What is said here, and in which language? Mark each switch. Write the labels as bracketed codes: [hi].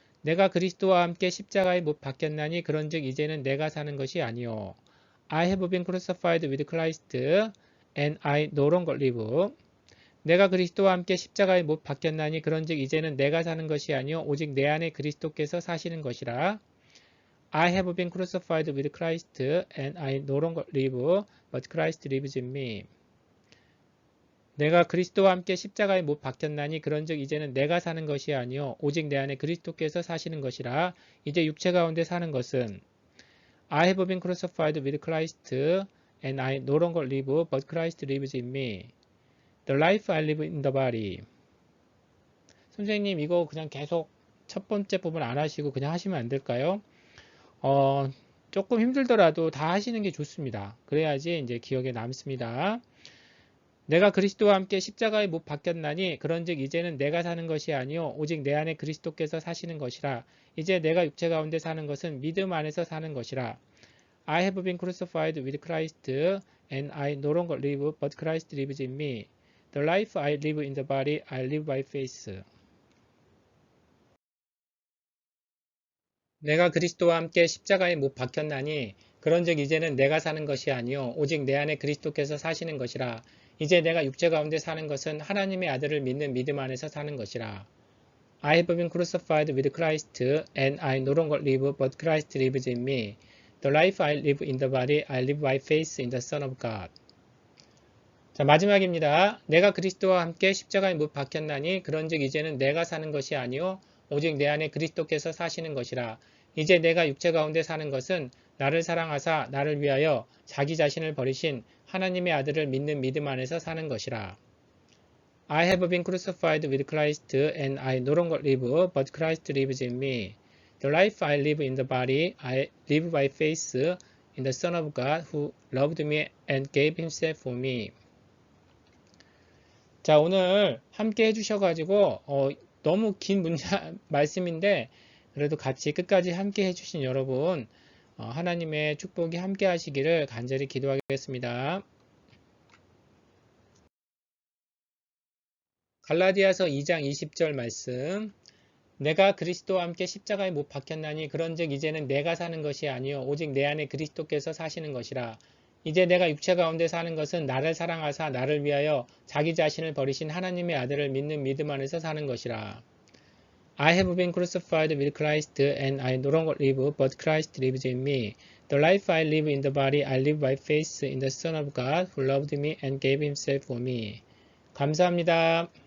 [ko] 내가 그리스도와 함께 십자가에 못 박혔나니 그런즉 이제는 내가 사는 것이 아니요 [en] I have been crucified with Christ and I no longer live. [ko] 내가 그리스도와 함께 십자가에 못 박혔나니 그런즉 이제는 내가 사는 것이 아니요 오직 내 안에 그리스도께서 사시는 것이라. [en] I have been crucified with Christ and I no longer live but Christ lives in me. [ko] 내가 그리스도와 함께 십자가에 못 박혔나니 그런즉 이제는 내가 사는 것이 아니요 오직 내 안에 그리스도께서 사시는 것이라. 이제 육체 가운데 사는 것은 [en] I have been crucified with Christ and I no longer live but Christ lives in me. The life I live in the body. [ko] 선생님 이거 그냥 계속 첫 번째 부분 안 하시고 그냥 하시면 안 될까요? 조금 힘들더라도 다 하시는 게 좋습니다. 그래야지 이제 기억에 남습니다. 내가 그리스도와 함께 십자가에 못 박혔나니 그런즉 이제는 내가 사는 것이 아니요 오직 내 안에 그리스도께서 사시는 것이라. 이제 내가 육체 가운데 사는 것은 믿음 안에서 사는 것이라. [en] I have been crucified with Christ, and I no longer live, but Christ lives in me. The life I live in the body, I live by faith. [ko] 내가 그리스도와 함께 십자가에 못 박혔나니 그런즉 이제는 내가 사는 것이 아니요 오직 내 안에 그리스도께서 사시는 것이라. 이제 내가 육체 가운데 사는 것은 하나님의 아들을 믿는 믿음 안에서 사는 것이라. [en] I have been crucified with Christ, and I no longer live, but Christ lives in me. The life I live in the body, I live by faith in the Son of God. [ko] 자, 마지막입니다. 내가 그리스도와 함께 십자가에 못 박혔나니 그런즉 이제는 내가 사는 것이 아니요 오직 내 안에 그리스도께서 사시는 것이라. 이제 내가 육체 가운데 사는 것은 나를 사랑하사 나를 위하여 자기 자신을 버리신 하나님의 아들을 믿는 믿음 안에서 사는 것이라. [en] I have been crucified with Christ, and I no longer live, but Christ lives in me. The life I live in the body, I live by faith in the Son of God who loved me and gave himself for me. [ko] 자, 오늘 함께 해주셔가지고 너무 긴 문장 말씀인데 그래도 같이 끝까지 함께 해주신 여러분 하나님의 축복이 함께 하시기를 간절히 기도하겠습니다. 갈라디아서 2장 20절 말씀. 내가 그리스도와 함께 십자가에 못 박혔나니 그런즉 이제는 내가 사는 것이 아니요 오직 내 안에 그리스도께서 사시는 것이라. 이제 내가 육체 가운데 사는 것은 나를 사랑하사 나를 위하여 자기 자신을 버리신 하나님의 아들을 믿는 믿음 안에서 사는 것이라. [en] I have been crucified with Christ, and I no longer live, but Christ lives in me. The life I live in the body, I live by faith in the Son of God who loved me and gave himself for me. [ko] 감사합니다.